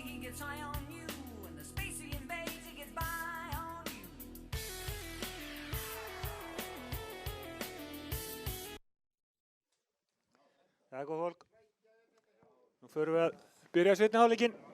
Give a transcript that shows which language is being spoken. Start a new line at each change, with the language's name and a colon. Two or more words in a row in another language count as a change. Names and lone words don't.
English: gets high on you, and the space he invades, he gets by on you.
Icelandic: Það er góð fólk. Nú förum við að byrja seinni hálfleikinn.